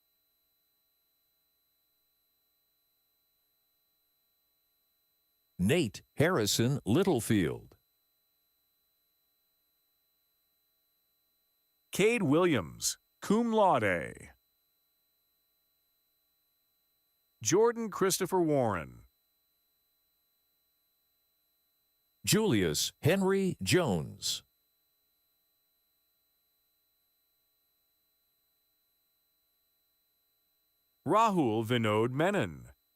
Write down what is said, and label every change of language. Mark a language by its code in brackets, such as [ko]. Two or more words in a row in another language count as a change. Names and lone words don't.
[en] Nate Harrison Littlefield. Cade Williams, [la] cum laude. [en] Jordan Christopher Warren. Julius Henry Jones. Rahul Vinod Menon.